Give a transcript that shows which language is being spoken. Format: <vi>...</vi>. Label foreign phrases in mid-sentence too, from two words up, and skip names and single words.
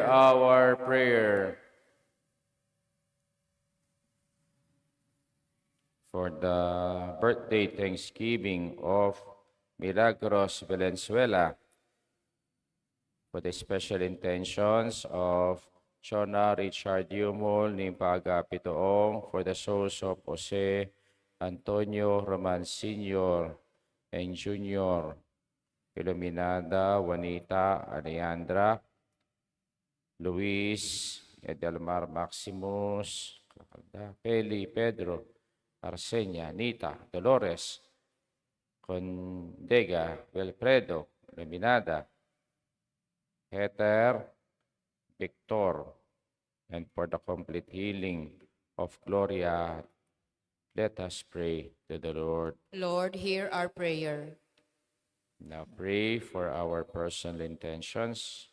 <en>our prayer. For the birthday Thanksgiving of Milagros Valenzuela, for the special intentions of Chona Richard Yumol, Nimpaga Pitoong, for the souls of Jose Antonio Roman Sr. and Jr., Iluminada, Juanita, Alejandra, Luis, Edelmar Maximus, Peli, Pedro, Arsenia, Nita, Dolores, Condega, Wilfredo, Iluminada, Heather, Victor, and for the complete healing of Gloria, let us pray to the Lord. Lord, hear our prayer. Now pray for our personal intentions.</en>